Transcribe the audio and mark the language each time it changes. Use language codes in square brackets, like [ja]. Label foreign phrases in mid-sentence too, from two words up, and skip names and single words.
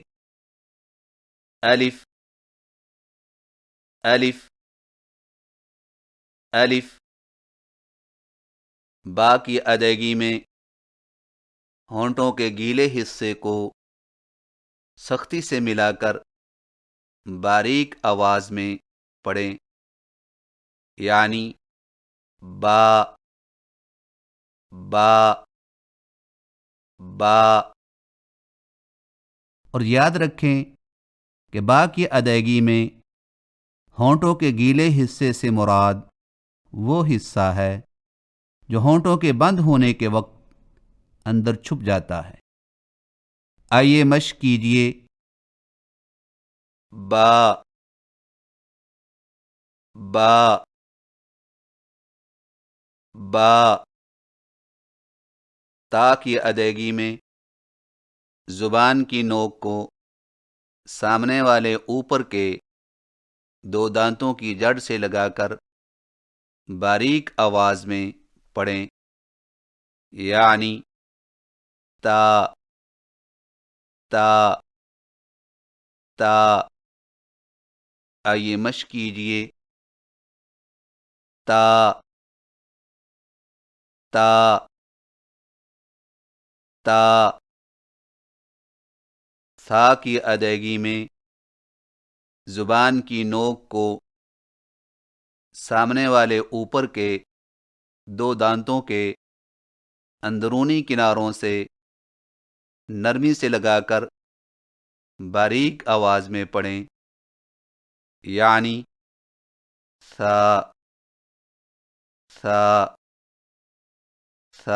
[ur] الف الف الف۔ با کی ادائیگی میں ہونٹوں کے گیلے حصے کو سختی سے ملا کر باریک آواز میں پڑھیں، یعنی با با با۔ اور یاد رکھیں کہ با کی ادائیگی میں ہونٹوں کے گیلے حصے سے مراد وہ حصہ ہے جو ہونٹوں کے بند ہونے کے وقت اندر چھپ جاتا ہے۔ آئیے مشق کیجیے۔ با با با تا کی ادائیگی میں زبان کی نوک کو سامنے والے اوپر کے دو دانتوں کی جڑ سے لگا کر باریک آواز میں پڑھیں، یعنی تا تا تا۔ آئیے مشق کیجئے، تا تا تا۔ ثا کی ادائیگی میں زبان کی نوک کو سامنے والے اوپر کے دو دانتوں کے اندرونی کناروں سے نرمی سے لگا کر باریک آواز میں پڑھیں، یعنی ثا ثا ثا۔